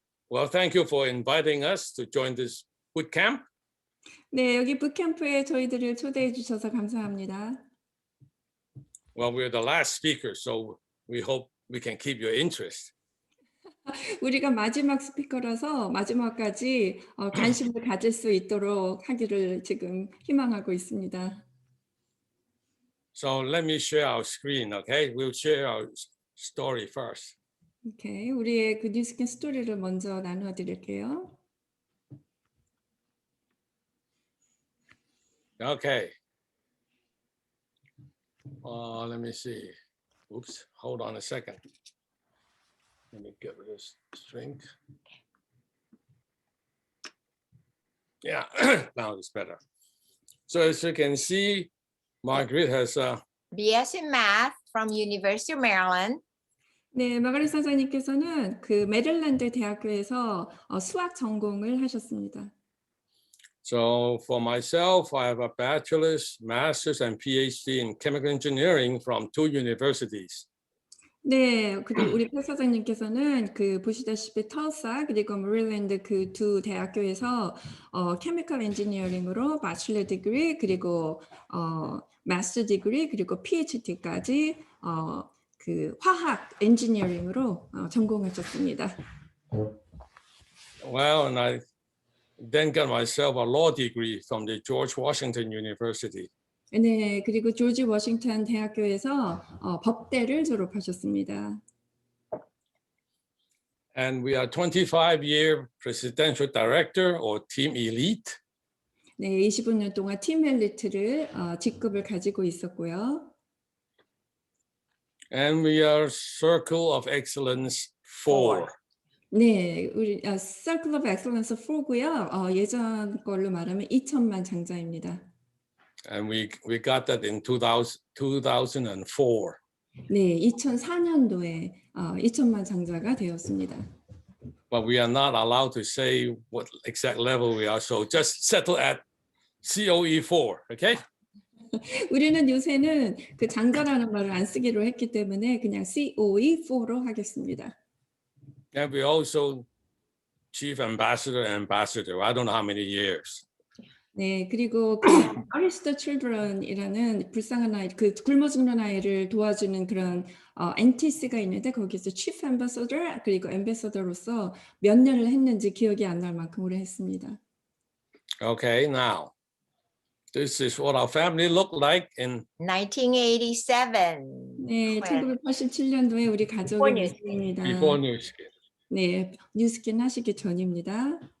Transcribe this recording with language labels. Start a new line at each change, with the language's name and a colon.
English: Well, thank you for inviting us to join this boot camp.
Korean: 네, 여기 붓캠프에 저희들을 초대해 주셔서 감사합니다.
English: Well, we're the last speaker, so we hope we can keep your interest.
Korean: 우리가 마지막 스피커라서 마지막까지 관심을 가질 수 있도록 하기를 지금 희망하고 있습니다.
English: So let me share our screen, okay? We'll share our story first.
Korean: 오케이, 우리의 그 뉴스킨 스토리를 먼저 나눠 드릴게요.
English: Okay. Let me see. Oops, hold on a second. Let me get rid of this drink. Yeah, now it's better. So as you can see, Marguerite has BS in Math from University of Maryland.
Korean: 네, 마가렛 선생님께서는 그 메릴랜드 대학교에서 수학 전공을 하셨습니다.
English: So for myself, I have a bachelor's, master's, and PhD in chemical engineering from 2 universities.
Korean: 네, 그리고 우리 표 사장님께서는 그 보시다시피 터사 그리고 메릴랜드 그 두 대학교에서 케미컬 엔지니어링으로 마스터 디그리 그리고 마스터 디그리 그리고 PhD까지 그 화학 엔지니어링으로 전공하셨습니다.
English: Well, and I then got myself a law degree from the George Washington University.
Korean: 네, 그리고 조지 워싱턴 대학교에서 법대를 졸업하셨습니다.
English: And we are 25-year presidential director or team elite.
Korean: 네, 25년 동안 팀 엘리트를 직급을 가지고 있었고요.
English: And we are Circle of Excellence 4.
Korean: 네, 우리 Circle of Excellence 4고요. 예전 걸로 말하면 2천만 장자입니다.
English: And we got that in 2004.
Korean: 네, 2004년도에 2천만 장자가 되었습니다.
English: But we are not allowed to say what exact level we are, so just settle at COE4, okay?
Korean: 우리는 요새는 그 장자라는 말을 안 쓰기로 했기 때문에 그냥 COE4로 하겠습니다.
English: And we also Chief Ambassador and Ambassador. I don't know how many years.
Korean: 네, 그리고 그 Artist Children이라는 불쌍한 아이, 그 굶어 죽는 아이를 도와주는 그런 NTC가 있는데 거기서 Chief Ambassador 그리고 Ambassador로서 몇 년을 했는지 기억이 안 날 만큼 오래 했습니다.
English: Okay, now this is what our family looked like in 1987.
Korean: 네,
English: when
Korean: 1987년도에 우리 가족의 모습입니다.
English: before New Skin.
Korean: 네, 뉴스킨 하시기 전입니다.